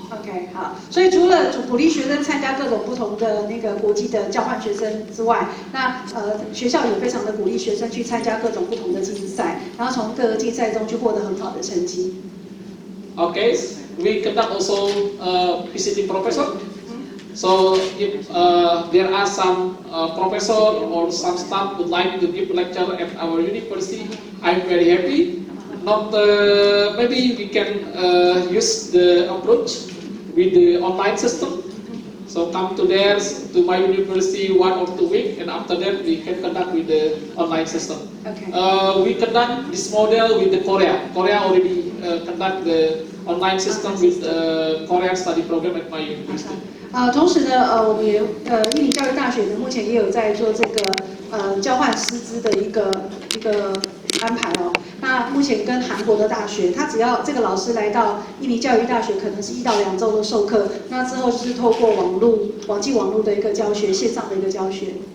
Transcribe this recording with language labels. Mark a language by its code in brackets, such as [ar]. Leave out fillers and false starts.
[zh] OK， 好，所以除了鼓励学生参加各种不同的那个国际的交换学生之外，那学校也非常的鼓励学生去参加各种不同的竞赛，然后从各个竞赛中去获得很好的成绩。 [en] Okay, we conduct also visiting professor. So if there are some professor or some staff would like to give lecture at our university, I'm very happy. Not maybe we can use the approach with the online system. So come to my university 1 or 2 weeks, and after that we can conduct with the online system. Okay. We conduct this model with the Korea. Korea already conduct the online system with Korean study program at my university. [zh] 同时呢，我们也印尼教育大学呢，目前也有在做这个交换师资的一个安排哦。那目前跟韩国的大学，他只要这个老师来到印尼教育大学，可能是1到2周的授课，那之后就是透过网际网络的一个教学，线上的一个教学。